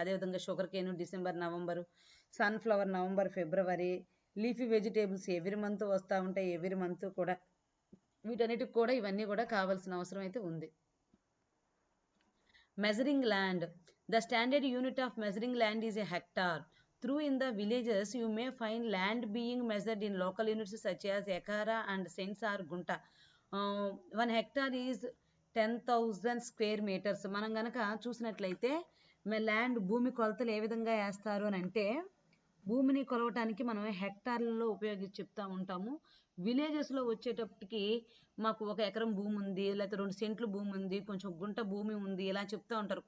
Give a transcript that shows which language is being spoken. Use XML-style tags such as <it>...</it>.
<te>అదేవిధంగా sugar cane December, November, sunflower November, ఫిబ్రవరి.</te> <en>leafy vegetables every month</en> <te>వస్తూ ఉంటాయి,</te> <en>Every month కూడా.</en> <te>వీటన్నిటికి కూడా ఇవన్నీ కూడా కావాల్సిన అవసరం అయితే ఉంది.</te> <en>Measuring land. The standard unit of measuring land is a hectare. Through in the villages you may find land being measured in local units such as ekara and cents or gunta. 1 hectare is 10,000 square metres.</en> <te>మనం కనుక చూసినట్లయితే land భూమి కొలతలు ఏ విధంగా వేస్తారు అని అంటే, భూమిని కొలవటానికి మనం హెక్టార్లలో ఉపయోగించి చెప్తా ఉంటాము. విలేజెస్లో వచ్చేటప్పటికి మాకు 1 ఎకరం భూమి ఉంది, లేకపోతే 2 సెంట్లు భూమి ఉంది, కొంచెం గుంట భూమి ఉంది, ఇలా చెప్తా ఉంటారు.</te>